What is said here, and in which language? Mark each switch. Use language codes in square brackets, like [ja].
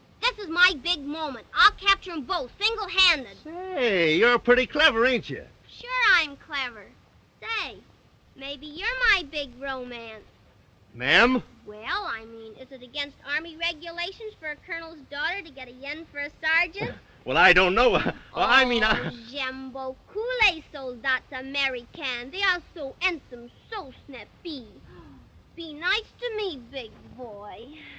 [en] This is my big moment. I'll capture 'em both, single-handed. Hey, you're pretty clever, ain't you? Sure I'm clever. Say, maybe you're my big romance. Ma'am? Well, I mean, is it against Army regulations for a colonel's daughter to get a yen for a sergeant? Well, I don't know. I mean, [fr] J'aime beaucoup les soldats americains. [en] They are so handsome, so snappy. Be nice to me, big boy.